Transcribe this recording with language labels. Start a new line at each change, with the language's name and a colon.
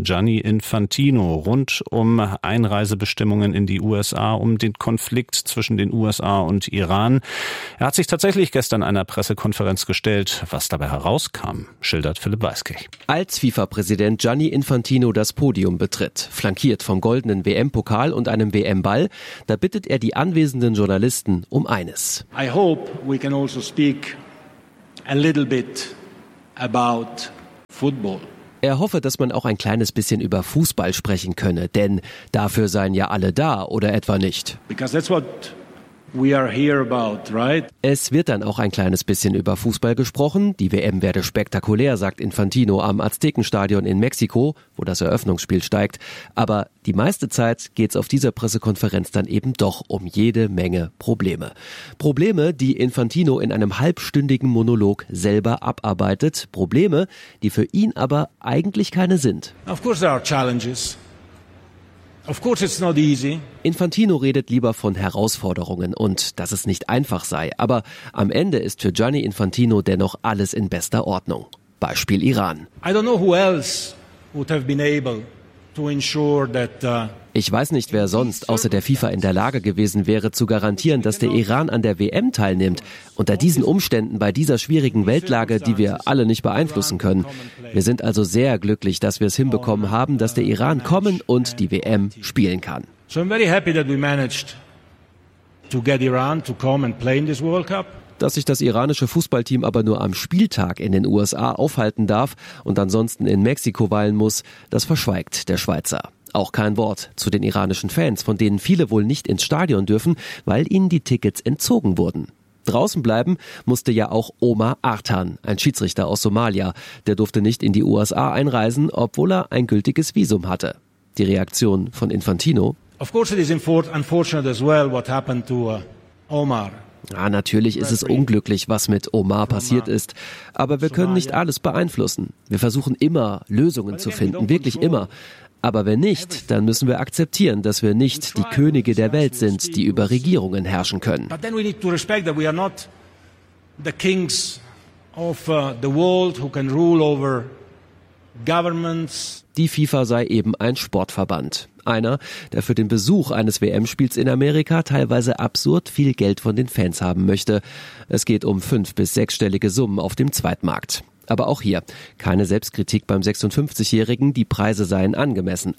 German: Gianni Infantino rund um Einreisebestimmungen in die USA, um den Konflikt zwischen den USA und Iran. Er hat sich tatsächlich gestern einer Pressekonferenz gestellt. Was dabei herauskam, schildert Philipp Weißkirch. Als FIFA-Präsident Gianni Infantino das Podium betritt, flankiert vom goldenen WM-Pokal und einem WM-Ball, da bittet er die anwesenden Journalisten um eines.
English: I hope we can also speak a little bit about football.
German: Er hoffe, dass man auch ein kleines bisschen über Fußball sprechen könne, denn dafür seien ja alle da, oder etwa nicht?
English: Because that's what we are here about, right?
German: Es wird dann auch ein kleines bisschen über Fußball gesprochen. Die WM werde spektakulär, sagt Infantino am Aztekenstadion in Mexiko, wo das Eröffnungsspiel steigt. Aber die meiste Zeit geht's auf dieser Pressekonferenz dann eben doch um jede Menge Probleme. Probleme, die Infantino in einem halbstündigen Monolog selber abarbeitet. Probleme, die für ihn aber eigentlich keine sind.
English: Of course there are challenges. Of course it's not easy.
German: Infantino redet lieber von Herausforderungen und dass es nicht einfach sei. Aber am Ende ist für Gianni Infantino dennoch alles in bester Ordnung. Beispiel Iran.
English: I don't know who else would have been able to ensure that.
German: Ich weiß nicht, wer sonst außer der FIFA in der Lage gewesen wäre, zu garantieren, dass der Iran an der WM teilnimmt. Unter diesen Umständen, bei dieser schwierigen Weltlage, die wir alle nicht beeinflussen können. Wir sind also sehr glücklich, dass wir es hinbekommen haben, dass der Iran kommen und die WM spielen kann.
English: So I'm very happy that we managed to get Iran to come and play in this World Cup.
German: Dass sich das iranische Fußballteam aber nur am Spieltag in den USA aufhalten darf und ansonsten in Mexiko weilen muss, das verschweigt der Schweizer. Auch kein Wort zu den iranischen Fans, von denen viele wohl nicht ins Stadion dürfen, weil ihnen die Tickets entzogen wurden. Draußen bleiben musste ja auch Omar Artan, ein Schiedsrichter aus Somalia. Der durfte nicht in die USA einreisen, obwohl er ein gültiges Visum hatte. Die Reaktion von Infantino.
English: Of course it is unfortunate as well what happened to Omar.
German: Ja, natürlich ist es unglücklich, was mit Omar passiert ist. Aber wir können nicht alles beeinflussen. Wir versuchen immer, Lösungen zu finden, wirklich immer. Aber wenn nicht, dann müssen wir akzeptieren, dass wir nicht die Könige der Welt sind, die über Regierungen herrschen können.
English: But then we need to respect that we are not the kings of the world who can rule over governments.
German: Die FIFA sei eben ein Sportverband. Einer, der für den Besuch eines WM-Spiels in Amerika teilweise absurd viel Geld von den Fans haben möchte. Es geht um 5- bis 6-stellige Summen auf dem Zweitmarkt. Aber auch hier keine Selbstkritik beim 56-Jährigen, die Preise seien angemessen.